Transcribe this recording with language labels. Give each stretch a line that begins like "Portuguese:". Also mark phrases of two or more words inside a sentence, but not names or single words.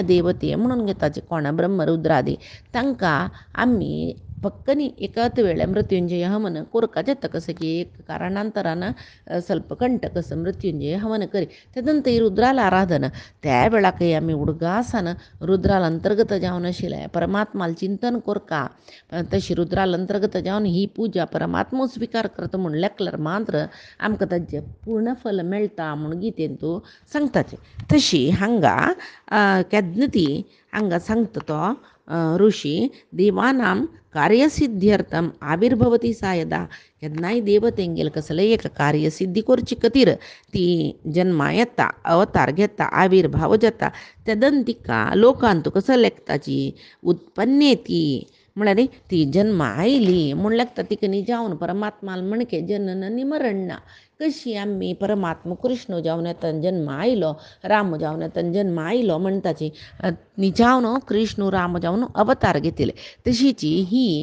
Konkani: देवते म्हणून घेताचे कोण ब्रह्म रुद्रादी तांकां आमी पक्कनी एकाच वेळे मृत्युंजय हवन कोरकाचे कसं की एक कारणांतरान ಸ್ವಲ್ಪ कंटक मृत्युंजय हवन करी तेदंत रुद्राला आराधना त्या वेळाकय आमी उडगासान रुद्राला अंतर्गत जावन आशिल्लें परमात्माला चिंतन कोरका तशी रुद्राला अंतर्गत जावन ही पूजा परमात्मो स्विकार करता म्हूण लेखल्यार मात्र आमकां ताजें पूर्ण फल मेळटा म्हूण गितेंतू सांगताचें तशी हांगा केन्ना ती हांगा सांगता तो ऋषी
Sanskrit: देवानां कार्यसिद्ध्यर्थम आविर्भवती सा यदा
Konkani: केन्नाय देव तेंगेल कसलें एक कार्यसिद्धी करची खातीर ती जन्मा येता अवतार घेता आविर्भाव जाता तेदन तिका लोकांत कसो लेखताची उत्पन्नेती म्हळ्यार ती जन्मा आयली म्हूण लेखता तिका न्ही जावन परमात्माल म्हणके जनन निमरण ना कशी आमी परमात्मा कृष्ण जावन येता जन्म आयलो राम जावन येता जन्म आयलो म्हणटाची न्ही जावन कृष्ण राम जावन अवतार घेतिले तशीची ही